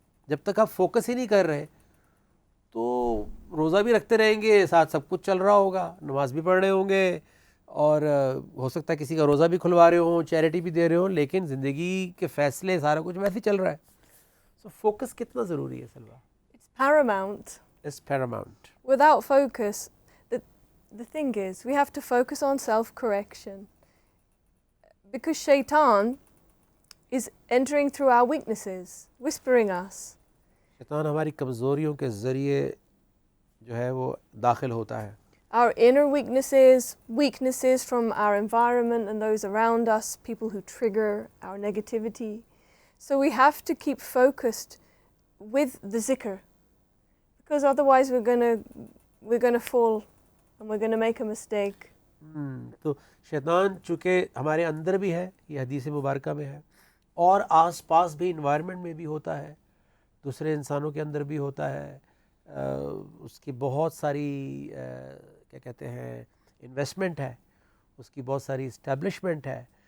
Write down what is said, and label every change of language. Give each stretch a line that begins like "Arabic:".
Urdu: جب تک آپ فوکس ہی نہیں کر رہے تو روزہ بھی رکھتے رہیں گے، ساتھ سب کچھ چل رہا ہوگا، نماز بھی پڑھ رہے ہوں گے، اور ہو سکتا ہے کسی کا روزہ بھی کھلوا رہے ہوں، چیریٹی بھی دے رہے ہوں، لیکن زندگی کے فیصلے سارا کچھ ویسے ہی چل رہا ہے. سو فوکس کتنا ضروری ہے سلوا؟
English: It's paramount. It's paramount. Without focus, the thing is, we have to focus on self-correction. Because shaitan is entering through our weaknesses, whispering us.
Urdu: شیطان ہماری کمزوریوں کے ذریعے جو ہے وہ داخل ہوتا ہے.
English: Our inner weaknesses from our environment and those around us, people who trigger our negativity. So we have to keep focused with the zikr, because otherwise we're going to fall and we're going to make a mistake.
Urdu: تو شیطان چونکہ ہمارے اندر بھی ہے، یہ حدیث مبارکہ میں ہے، اور آس پاس بھی انوائرمنٹ میں بھی ہوتا ہے، دوسرے انسانوں کے اندر بھی ہوتا ہے. اس کی بہت ساری کیا کہتے ہیں انویسٹمنٹ ہے، اس کی بہت ساری اسٹیبلشمنٹ ہے،